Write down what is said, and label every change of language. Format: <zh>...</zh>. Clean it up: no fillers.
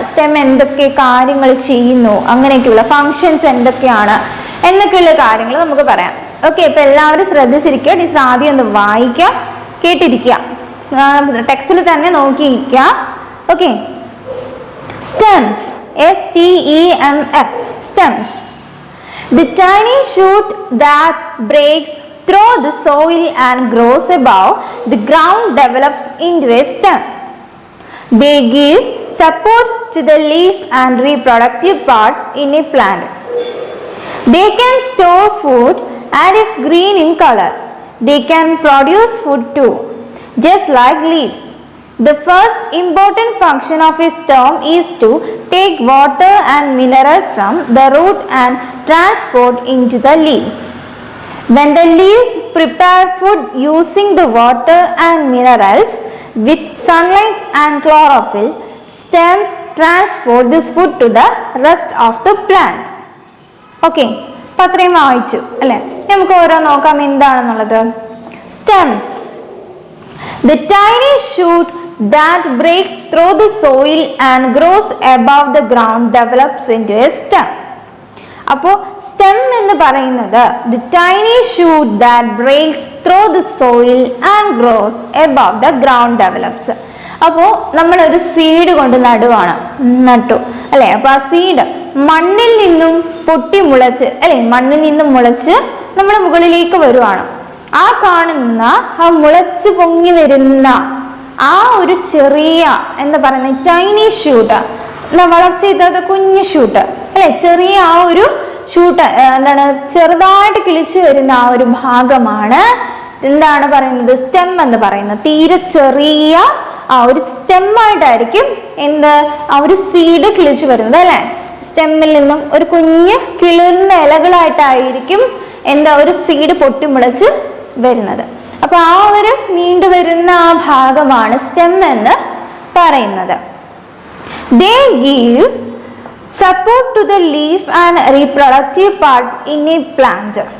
<ml>Stem എന്തൊക്കെ കാര്യങ്ങൾ ചെയ്യുന്നു, അങ്ങനെയൊക്കെയുള്ള ഫങ്ഷൻസ് എന്തൊക്കെയാണ് എന്നൊക്കെയുള്ള കാര്യങ്ങൾ നമുക്ക് പറയാം. ഓക്കെ, ഇപ്പൊ എല്ലാവരും ശ്രദ്ധിച്ചിരിക്കുക. ടീച്ചർ ആദ്യം ഒന്ന് വായിക്കുക, കേട്ടിരിക്കുക, ടെക്സ്റ്റിൽ തന്നെ നോക്കിയിരിക്കുക.</ml> <en>Okay, stems, STEMS, stems. The tiny shoot that breaks through the soil and grows above the ground develops into a stem. They give support to the leaf and reproductive parts in a plant. They can store food and if green in color, they can produce food too, just like leaves. The first important function of a stem is to take water and minerals from the root and transport into the leaves. When the leaves prepare food using the water and minerals with sunlight and chlorophyll, stems transport this food to the rest of the plant.</en> <ml>Okay, അപ്പോൾ അത്രയും വായിച്ചു അല്ലേ? നമുക്ക് ഓരോ നോക്കാം എന്താണെന്നുള്ളത്. Stems.</ml> <en>The tiny shoot that breaks through the soil and grows above the ground develops into a stem.</en> <ml>അപ്പോൾ stem എന്ന് പറയുന്നത്</ml> <en>the tiny shoot that breaks through the soil and grows above the ground develops.</en> <ml>അപ്പോൾ നമ്മളൊരു seed കൊണ്ട് നട്ടു അല്ലേ? അപ്പോൾ ആ സീഡ് മണ്ണിൽ നിന്നും പൊട്ടി മുളച്ച് അല്ലേ? മണ്ണിൽ നിന്നും മുളച്ച് നമ്മൾ മുകളിലേക്ക് വരുവാണ്. ആ കാണുന്ന ആ മുളച്ച് പൊങ്ങി വരുന്ന ആ ഒരു ചെറിയ എന്താ പറയുന്നത് ടൈനി ഷൂട്ട്, വളർച്ച ചെയ്തത് കുഞ്ഞു ഷൂട്ട് അല്ലെ? ചെറിയ ആ ഒരു ഷൂട്ട് എന്താണ്? ചെറുതായിട്ട് കിളിച്ചു വരുന്ന ആ ഒരു ഭാഗമാണ് എന്താണ് പറയുന്നത്? സ്റ്റെം എന്ന് പറയുന്നത്. തീരെ ചെറിയ ആ ഒരു സ്റ്റെമ്മായിട്ടായിരിക്കും ആ ഒരു സീഡ് കിളിച്ചു വരുന്നത് അല്ലെ? സ്റ്റെമ്മിൽ നിന്നും ഒരു കുഞ്ഞ് കിളിർന്ന ഇലകളായിട്ടായിരിക്കും ഒരു സീഡ് പൊട്ടിമുളച്ച് വരുന്നത്. അപ്പൊ ആ ഒരു നീണ്ടു വരുന്ന ആ ഭാഗമാണ് സ്റ്റെം എന്ന് പറയുന്നത്.</ml> <en>They give support to the leaf and reproductive parts in a plant.</en>